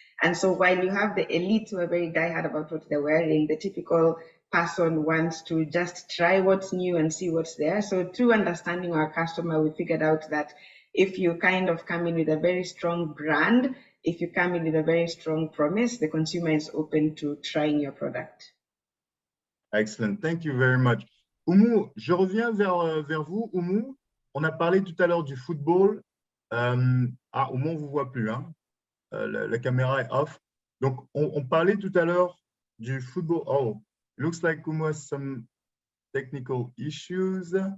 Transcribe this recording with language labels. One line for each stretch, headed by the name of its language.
English: And so while you have the elite who are very diehard about what they're wearing, the typical person wants to just try what's new and see what's there. So through understanding our customer, we figured out that if you kind of come in with a very strong brand, if you come in with a very strong promise, the consumer is open to trying your product. Excellent. Thank you very much.
French: Oumou, je reviens vers vous, Oumou. On a parlé tout à l'heure du football. Oumou, on ne vous voit plus. Hein? La caméra est off. Donc, on parlait tout à l'heure du football.
English: Oh, looks like Oumou has some technical issues.